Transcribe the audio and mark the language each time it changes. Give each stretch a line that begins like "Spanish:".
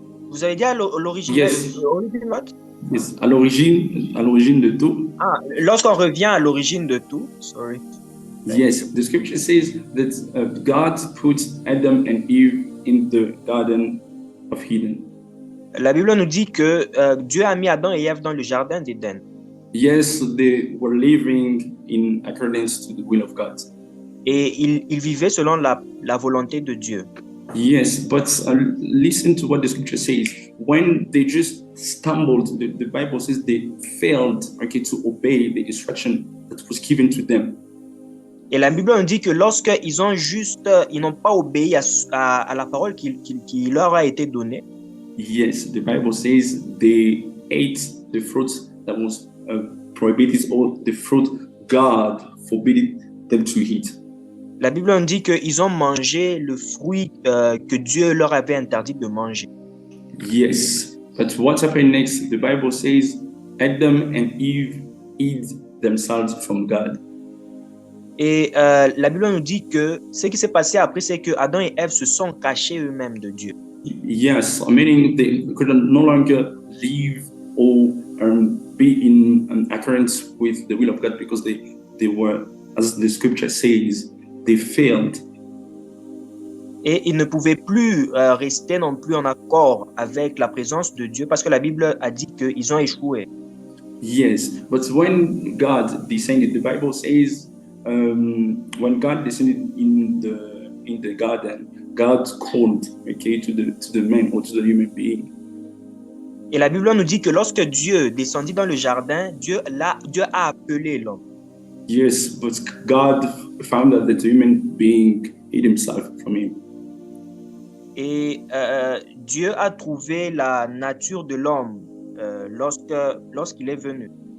French: Vous avez dit à l'origine?
English: Yes. Original?
French: Yes. À l'origine de tout. Ah, lorsqu'on revient à l'origine de tout, sorry.
English: Yes, the scripture says that God put Adam and Eve in the garden of Eden.
French: La Bible nous dit que Dieu a mis Adam et Ève dans le jardin d'Éden.
English: Yes, they were living in accordance to the will of God.
French: Et ils vivaient selon la volonté de Dieu.
English: Yes, but listen to what the scripture says. When they just stumbled, the Bible says they failed, to obey the instruction that was given to them.
French: Et la Bible nous dit que lorsqu'ils n'ont pas obéi à la parole qui leur a été donnée.
English: Yes, the Bible says they ate the fruit that was prohibited, or the fruit God forbade them to eat.
French: La Bible nous dit qu'ils ont mangé le fruit que Dieu leur avait interdit de manger.
English: Yes, but what happened next? The Bible says Adam and Eve hid themselves from God.
French: Et la Bible nous dit que ce qui s'est passé après, c'est que Adam et Ève se sont cachés eux-mêmes de Dieu.
English: Yes, meaning they could no longer live or be in accordance with the will of God, because they were, as the scripture says, they failed.
French: Et ils ne pouvaient plus rester non plus en accord avec la présence de Dieu, parce que la Bible a dit qu'ils ont échoué.
English: Yes, but when God descended, the Bible says, when God descended in the garden, God called, to the man or to the human being.
French: Et la Bible nous dit que lorsque Dieu descendit dans le jardin, Dieu a appelé l'homme.
English: Yes, but God found out that the human being hid himself from him.
French: Et Dieu a trouvé la nature de l'homme lorsqu'il est venu.